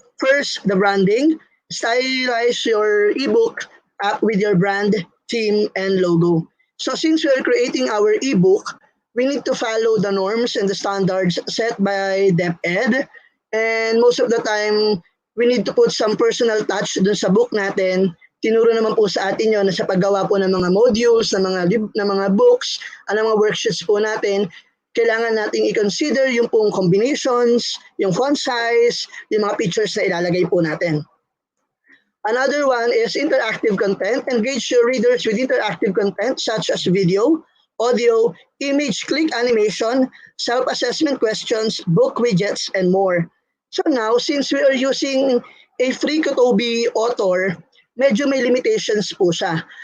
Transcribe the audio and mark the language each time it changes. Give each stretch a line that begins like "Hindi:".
English: First, the branding. Stylize your ebook app with your brand, theme, and logo. So since we are creating our ebook, we need to follow the norms and the standards set by DepEd. And most of the time, we need to put some personal touch
Filipino: dun sa book natin. Tinuro naman po sa atin yon na sa paggawa po ng mga modules, ng mga books, ng mga worksheets po natin, kailangan nating i-consider yung pong combinations, yung font size, yung mga pictures na ilalagay po natin.
English: Another one is interactive content. Engage your readers with interactive content such as video, audio, image click animation, self-assessment questions, book widgets, and more. So now, since we are using a free CoToby Author,
Filipino: medyo may limitations po siya.